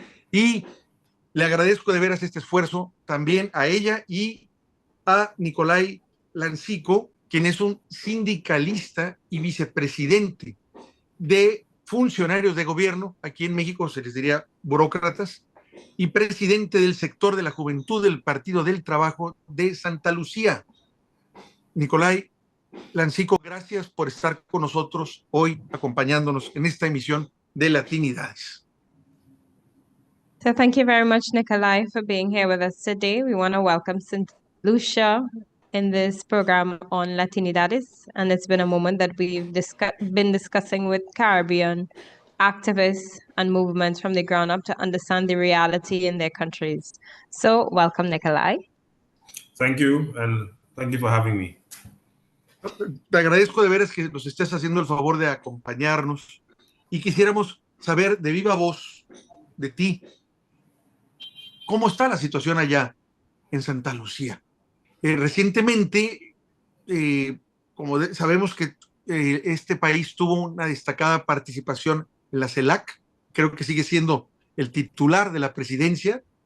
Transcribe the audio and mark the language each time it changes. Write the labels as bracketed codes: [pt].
[es] Y le agradezco de veras este esfuerzo también a ella y a Nicolai Lancico, quien es un sindicalista y vicepresidente de funcionarios de gobierno, aquí en México se les diría burócratas, y presidente del sector de la juventud del Partido del Trabajo de Santa Lucía. Nicolai Lancico, gracias por estar con nosotros hoy, acompañándonos en esta emisión de Latinidades. [en] So thank you very much, Nikolai, for being here with us today. We want to welcome St. Lucia in this program on Latinidades, and it's been a moment that we've been discussing with Caribbean activists and movements from the ground up to understand the reality in their countries. So welcome, Nikolai. Thank you, and thank you for having me. [es] Te agradezco de veras que nos estés haciendo el favor de acompañarnos y quisiéramos saber de viva voz de ti cómo está la situación allá en Santa Lucía. Recientemente, sabemos que este país tuvo una destacada participación en la CELAC, creo que sigue siendo el titular de la presidencia,